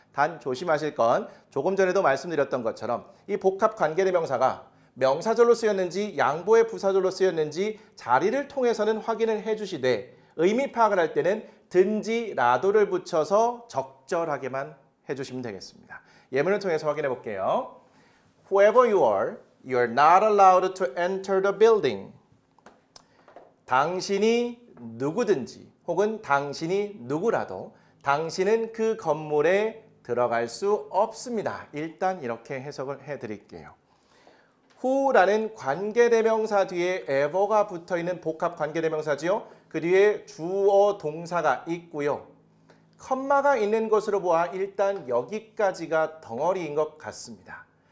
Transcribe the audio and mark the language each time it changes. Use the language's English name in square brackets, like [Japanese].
[Korean] 단 조심하실 건 조금 전에도 말씀드렸던 것처럼 이 복합관계대명사가 명사절로 쓰였는지 양보의 부사절로 쓰였는지 자리를 통해서는 확인을 해주시되 의미 파악을 할 때는 든지 라도를 붙여서 적절하게만 해주시면 되겠습니다. 예문을 통해서 확인해 볼게요. [English] Whoever you are not allowed to enter the building. [Korean] 당신이 누구든지 혹은 당신이 누구라도 당신은 그 건물에 들어갈 수 없습니다. 일단 이렇게 해석을 해드릴게요. who라는 관계대명사 뒤에 ever가 붙어있는 복합 관계대명사지요. 그 뒤에 주어 동사가 있고요. 컴마가 있는 것으로 보아 일단 여기까지가 덩어리인 것 같습니다.